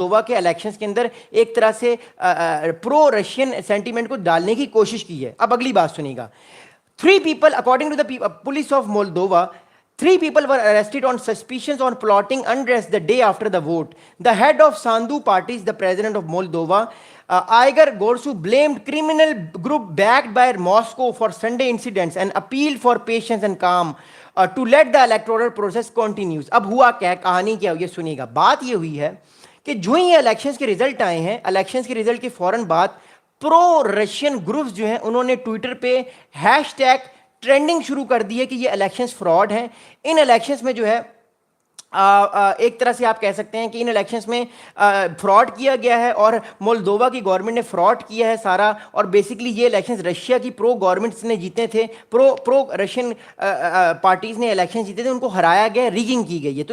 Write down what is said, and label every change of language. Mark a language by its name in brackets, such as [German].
[Urdu] Moldova کے elections کے اندر ایک طرح سے پرو رشین سینٹیمنٹ کو ڈالنے کی کوشش کی ہے. اب اگلی بات سنیے گا. [English] 3 people, according to the police of Moldova, 3 people were arrested on suspicions on plotting unrest the day after the vote. The head of Sandu parties, the president of Moldova, Igor Gorsu, blamed criminal group backed by Moscow for Sunday incidents and appealed for patience and calm to let the electoral process continues. [Urdu] اب ہوا کیا, کہانی کیا, یہ سنیے گا. بات یہ ہوئی ہے کہ جو ہی الیکشنز کے رزلٹ آئے ہیں, الیکشنز کے رزلٹ کے فوراً بعد پرو رشین گروپس جو ہیں انہوں نے ٹویٹر پہ ہیش ٹیگ ٹرینڈنگ شروع کر دی ہے کہ یہ الیکشنز فراڈ ہیں. ان الیکشنز میں جو ہے ایک طرح سے آپ کہہ سکتے ہیں کہ ان الیکشنز میں فراڈ کیا گیا ہے اور مولدووا کی گورنمنٹ نے فراڈ کیا ہے سارا, اور بیسکلی یہ الیکشنز رشیا کی پرو گورنمنٹس نے جیتے تھے, پرو رشین پارٹیز نے الیکشن جیتے تھے, ان کو ہرایا گیا, ریگنگ کی گئی ہے.